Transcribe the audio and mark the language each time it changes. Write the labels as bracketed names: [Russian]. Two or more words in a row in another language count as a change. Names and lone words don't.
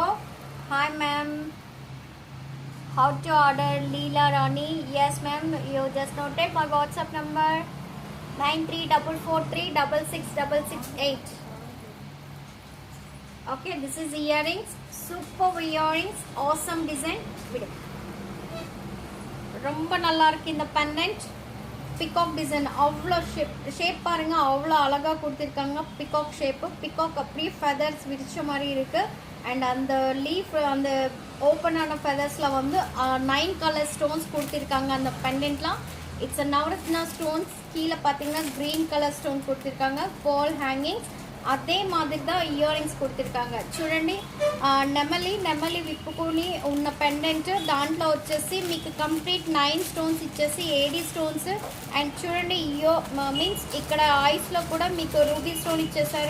[English] Hi ma'am, how to order? Leela Rani. Yes ma'am, you just noted my WhatsApp number 9344366668. Okay, this is earrings, super earrings, awesome design. [Tamil] விடு. ரொம்ப நல்லா இருக்கு இந்த பெண்டன்ட். [English] peacock design [Tamil] அவ்வளோ ஷேப் பாருங்க, அவ்வளோ அழகாக கொடுத்துருக்காங்க. [English] peacock shape, [Tamil] பிகாக் அப்படியே ஃபெதர்ஸ் விரிச்ச மாதிரி இருக்கு. அண்ட் அந்த லீஃப், அந்த ஓப்பனான ஃபெதர்ஸில் வந்து 9 [English] colour stones [Tamil] கொடுத்துருக்காங்க அந்த பெண்டன்ட்லாம். [English] it's a navaratna stones. [Tamil] கீழே பார்த்தீங்கன்னா [English] green colour stone [Tamil] கொடுத்துருக்காங்க. [English] ball hangings [Tamil] அதே மாதிரி [English] ear rings [Tamil] కొడుతురుకాంగ చూడండి. [Telugu] నెమలి విప్పుకొని ఉన్న పెండెంట్ దాంట్లో వచ్చేసి మీకు కంప్లీట్ 9 స్టోన్స్ ఇచ్చేసి [English] AD stones. [Telugu] అండ్ చూడండి మీన్స్ ఇక్కడ ఐస్లో కూడా మీకు [English] ruby stone [Telugu] ఇచ్చేసారు.